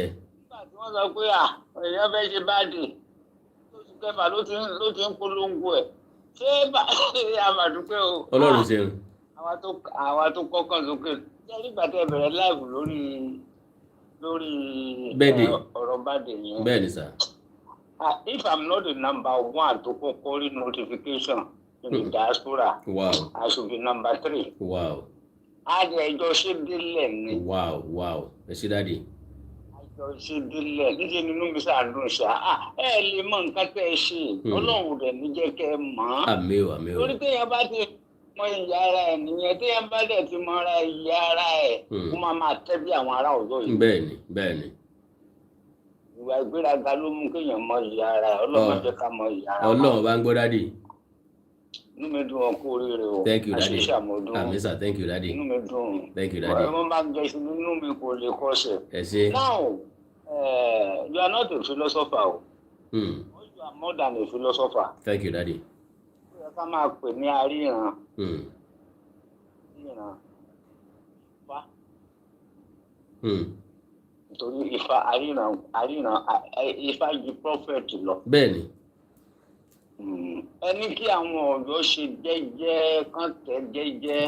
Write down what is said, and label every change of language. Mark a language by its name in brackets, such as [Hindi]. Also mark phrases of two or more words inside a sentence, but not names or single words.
[Yoruba] Nígbà tí wọ́n sọ pé èèyàn fẹ́ ṣe báàdì oṣù kẹfà ló ti ń polongo ẹ̀ ṣé àmàdúpẹ́ o. Ọlọ́run ṣeun. Àwa tó kọ́kàn sókè ṣé nígbà tẹ́ bẹ̀rẹ̀ láìpù lórí ọ̀rọ̀ báàdì yẹn. Bẹ́ẹ̀ ni sà. [English] If I'm not the number one to [Yoruba] kọ́kọ́ rí [English] notification in the diaspora, wow. I should be number 3. Wow. [Yoruba] Àjọ ṣe délẹ̀ ni. Wow. Ẹ ṣé dádì. Àjọ ṣe délẹ̀ níṣẹ́ nínú mi ṣàdùn ṣá. Ẹ lè mọ nǹkan tẹ́ ẹ ṣe. Ọlọ́run rẹ̀ ní jẹ́ kẹ́ ẹ mọ̀. Àmín o. Torí téèyàn bá ti mọ ìyá ara ẹ̀ nìyẹn téèyàn bá dẹ̀ ti mọ ara ìyá ara ẹ̀ kó máa tẹ́ bí àwọn ará Ọ̀yọ́ yìí. Bẹ́ẹ̀ni. Ìwà ìgbéraga ló mú kéèyàn mọ ìyá ara ẹ̀. Ọlọ́run jẹ́ ká mọ ìyá ara wa. Ọlọ́run bá ń gbọ́ dádì. Inú mi dùn ọkọ oríire o. [English] Thank you daddy. [Yoruba] Àṣìṣe àmọ́dún. Àmín sir, [English] thank you daddy. [Yoruba] Inú mi dùn. [English] Thank you daddy. [Yoruba] Wọ́n máa ń jẹ ìṣúná inú mi kò lè kọ́sẹ̀. Ẹ ṣé. [English] Now, you are not a philosopher o. You are more than a philosopher. Thank you daddy. [Yoruba] Ó yẹ ká máa pè ní aríran. Ifá. Nítorí Ifá aríran Ifá ju prophet lọ. Bẹ́ẹ̀ni. Ẹni kí àwọn Ọ̀yọ́ ṣe jẹ́jẹ́ kán tẹ̀ jẹ́jẹ́.